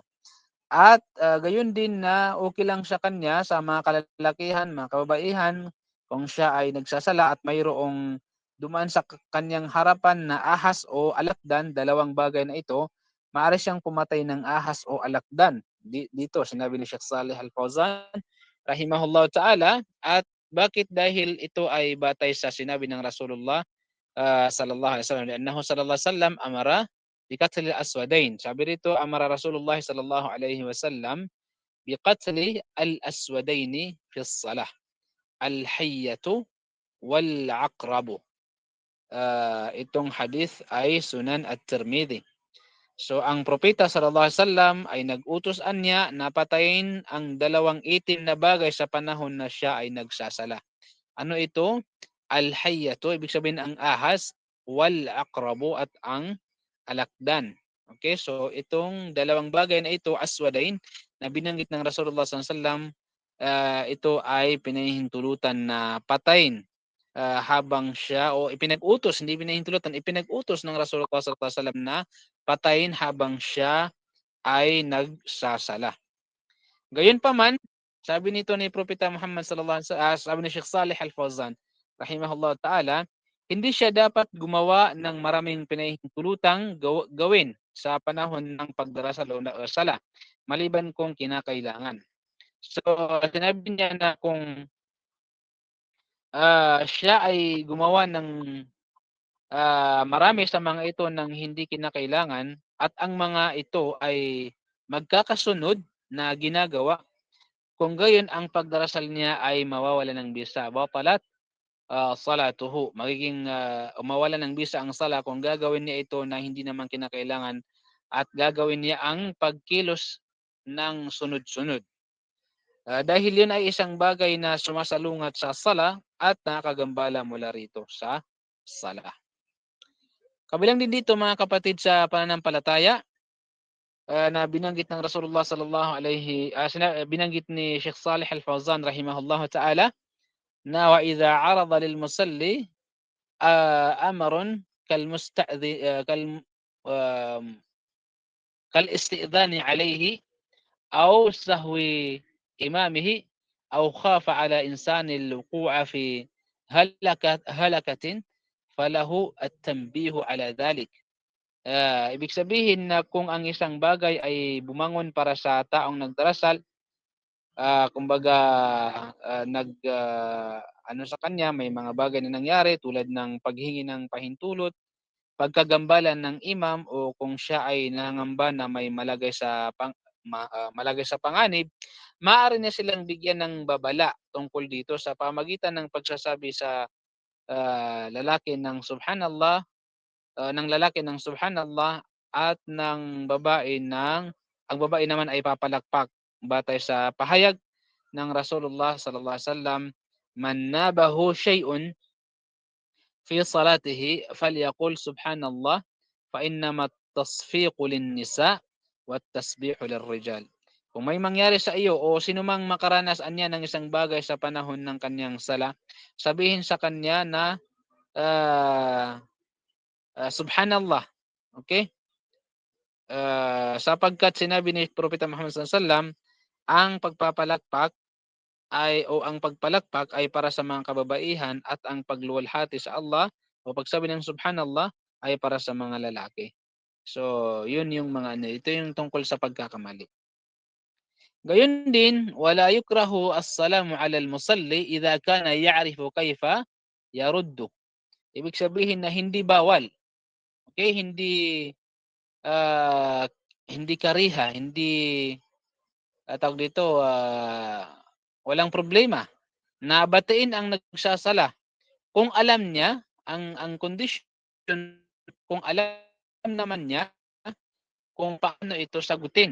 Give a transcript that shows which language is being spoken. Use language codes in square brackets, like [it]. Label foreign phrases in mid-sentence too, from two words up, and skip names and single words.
[tl] At gayon din na okay lang sa kanya sa mga kalalakihan, mga kababaihan, kung siya ay nagsasala at mayroong dumaan sa kanyang harapan na ahas o alakdan, dalawang bagay na ito, maaari siyang pumatay ng ahas o alakdan. Dito sinabi ni Sheikh Saleh Al-Fawzan [ar] رحمه الله تعالى. [tl] At bakit? Dahil ito ay batay sa sinabi ng Rasulullah [ar] صلى الله عليه وسلم, لأنه صلى الله عليه وسلم أمر بقتل الأسودين. [tl] Sabi rito, [ar] أمر رسول الله صلى الله عليه وسلم بقتل الأسودين في الصلاة، الحية والعقرب. [tl] Itong hadith ay Sunan at-Tirmidhi. So ang propeta [ar] صلى الله عليه وسلم [tl] ay nag-utos anya na patayin ang dalawang itim na bagay sa panahon na siya ay nagsasala. Ano ito? Al-hayyatu, ibig sabihin ang ahas, [ar] والعقرب [tl] at ang alakdan. Okay, so itong dalawang bagay na ito, aswadain, na binanggit ng Rasulullah [ar] صلى الله عليه وسلم, [tl] ito ay pinahintulutan na patayin habang siya, o ipinag-utos, hindi pinahintulutan, ipinag-utos ng Rasulullah [ar] صلى الله عليه وسلم [tl] na patayin habang siya ay nagsasala. Gayunpaman, sabi nito ni Propeta Muhammad [ar] صلى الله عليه وسلم, [tl] sabi ni Sheikh Saleh Al-Fawzan [ar] رحمه الله تعالى, [tl] hindi siya dapat gumawa ng maraming pinahintulutang gawin sa panahon ng pagdarasal o sala, maliban kung kinakailangan. So, sinabi niya na kung siya ay gumawa ng marami sa mga ito ng hindi kinakailangan at ang mga ito ay magkakasunod na ginagawa, kung gayon ang pagdarasal niya ay mawawala ng bisa. [ar] بطلت صلاته. [tl] Magiging mawawala ng bisa ang sala kung gagawin niya ito na hindi naman kinakailangan at gagawin niya ang pagkilos ng sunod-sunod. Dahil yun ay isang bagay na sumasalungat sa sala at nakakagambala mula rito sa sala. Kabilang din dito mga kapatid sa pananampalataya, na binanggit ng Rasulullah [ar] صلى الله عليه [tl] binanggit ni Sheikh Saleh Al-Fawzan [ar] رحمه الله تعالى [tl] na [ar] وإذا عرض للمصلي أمر كالمستأذن كالاستئذان عليه أو سهو إمامه أو خاف على إنسان الوقوع في هلكة فله التنبيه على ذلك. [tl] Ibig sabihin na kung ang isang bagay ay bumangon para sa taong nagdarasal, kumbaga, ano sa kanya, may mga bagay na nangyari tulad ng paghingi ng pahintulot, pagkagambalan ng imam o kung siya ay nangangamba na may malagay sa panganib, maaari niya silang bigyan ng babala tungkol dito sa pamagitan ng pagsasabi sa lalaki ng subhanallah at ng babae ang babae naman ay papalakpak batay sa pahayag ng Rasulullah [ar] صلى الله عليه وسلم, "من نابه شيء في صلاته فليقل سبحان الله فإنما التصفيق للنساء والتسبيح للرجال." [tl] Kung may mangyari sa iyo o sinumang makaranas anya ng isang bagay sa panahon ng kanyang sala, sabihin sa kanya na ah, subhanallah. Okay? Sapagkat sinabi ni Propeta Muhammad [ar] صلى الله عليه وسلم, [tl] ang pagpapalakpak ang pagpalakpak ay para sa mga kababaihan at ang pagluwalhati sa Allah o pagsabi ng subhanallah ay para sa mga lalaki. So, yun yung mga ano, ito yung tungkol sa pagkakamali. Gayon din, [ar] ولا يكره السلام على المصلي إذا كان يعرف كيف يرد. [tl] Ibig sabihin na hindi bawal, okay? Ah, hindi kariha, hindi, tawag dito, walang problema na batiin ang nagsasala kung alam niya ang kondisyon, kung alam naman niya kung paano ito sagutin.